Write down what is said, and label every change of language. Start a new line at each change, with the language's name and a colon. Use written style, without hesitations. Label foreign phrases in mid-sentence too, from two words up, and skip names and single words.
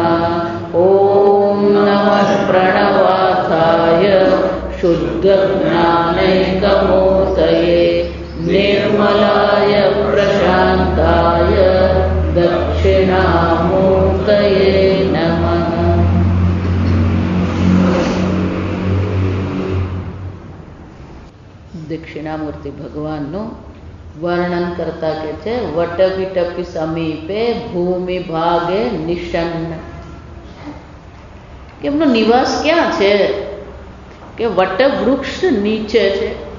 Sanskrit: ॐ नमः प्रणवार्थाय शुद्धज्ञानैकमूर्तये निर्मलाय प्रशान्ताय दक्षिणामूर्तये नमः।
Gujarati: દક્ષિણામૂર્તિ ભગવાનનું વર્ણન કરતા કે છે
Sanskrit: વટવિટપી સમીપે ભૂમિ ભાગે નિષન્ન.
Gujarati: એમનો નિવાસ ક્યાં છે? કે વટવૃક્ષ નીચે છે.